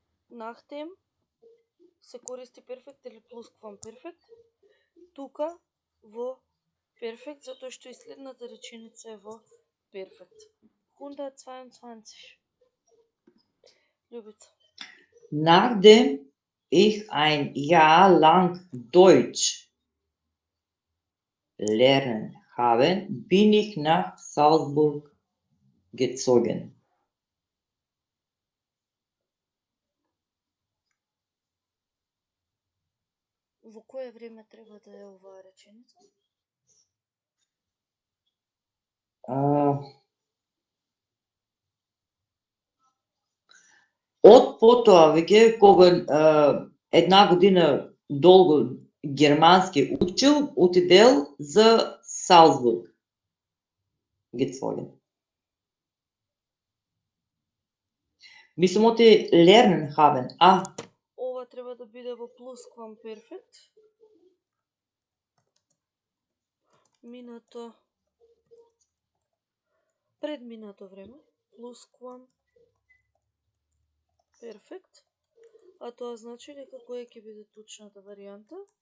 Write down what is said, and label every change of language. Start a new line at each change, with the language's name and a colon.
Macedonian: Nachdem се користи перфект или plusquamperfekt. Тука во перфект, затоа што и следната реченица е во перфект. 122. Ljubica.
German: Nachdem ich ein Jahr lang Deutsch lernen habe, bin ich nach Salzburg gezogen.
Macedonian: Во кое време треба да е оваа реченица? Од потоа веќе кога една година долго германски учил, отидел за Салцбург.
German: Gezogen.
Macedonian: Мислам оти lernen haben. Ова треба да биде во plusquamperfekt. Минато, предминато време, plusquamperfekt, а тоа значи дека која ќе биде точната варијанта?